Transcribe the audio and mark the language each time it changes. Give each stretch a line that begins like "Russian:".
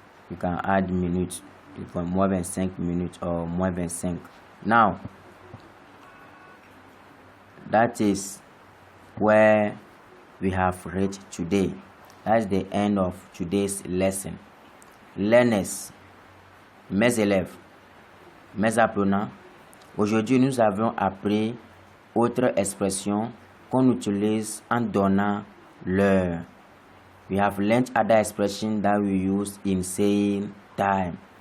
English: You can add minutes, you can moins 25 minutes or moins 25. Now that is where we have read today. That's the end of today's lesson. Learners,
French: mes élèves, mes apprenants, aujourd'hui nous avons appris autre expression qu'on utilise en donnant l'heure.
English: We have learned other expression that we use in saying time.